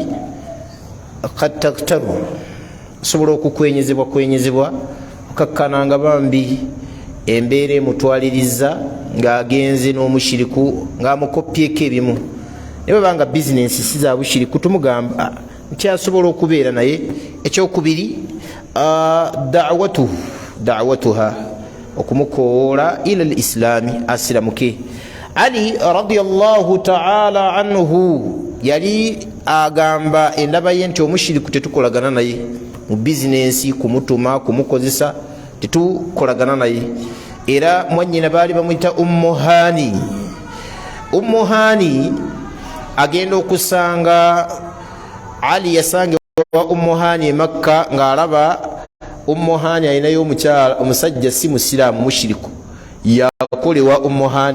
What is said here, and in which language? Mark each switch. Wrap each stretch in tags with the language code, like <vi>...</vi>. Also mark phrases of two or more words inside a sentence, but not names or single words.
<ar>قد تكثر,</ar> <lg>osobola okukwenyezebwa okakkananga bambi embeera emutwaliriza ng'agenze n'omushiriku ng'amukopyeko ebimu. Ne bwebanga bizinensi si za bushiriku, tumugamba nkyasobola okubeera naye. Ekyokubiri, da'watuha, okumukoowoola</lg> <ar>إلى الإسلام,</ar> <lg>asiramuke. Ali</lg> <ar>رضي الله تعالى عنه</ar> <lg>yali agamba endaba ye nti omushiriku tetukolagana naye mu bizinensi, kumutuma, kumukozesa, tetukolagana naye. Era mwannyina baali bamuyita Ummu Hani. Ummu Hani agenda okusanga Ali, yasange wa Ummu Hani e Makka ng'alaba Ummu Hani alinayo omusajja si musiraamu, mushiriku, yakolewa Ummu Hani.</lg>